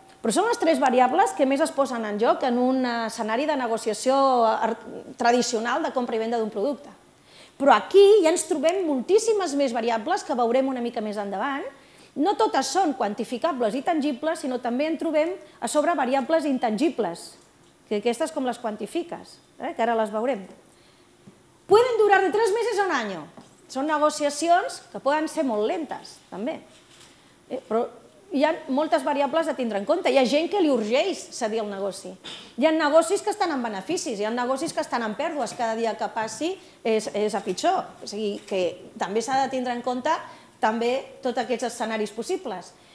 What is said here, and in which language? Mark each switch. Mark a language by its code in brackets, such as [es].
[ca] Però són les tres variables que més es posen en joc en un escenari de negociació tradicional de compra i venda d'un producte. Però aquí ja ens trobem moltíssimes més variables que veurem una mica més endavant. No totes són quantificables i tangibles, sinó també en trobem a sobre variables intangibles, que aquestes com les quantifiques, que ara les veurem. [es] Pueden durar de 3 meses a un año. [ca] Són negociacions que poden ser molt lentes, també. Però hi ha moltes variables a tindre en compte. Hi ha gent que li urgeix cedir el negoci. Hi ha negocis que estan en beneficis, hi ha negocis que estan en pèrdues. Cada dia que passi és a pitjor. O sigui que també s'ha de tindre en compte també tots aquests escenaris possibles.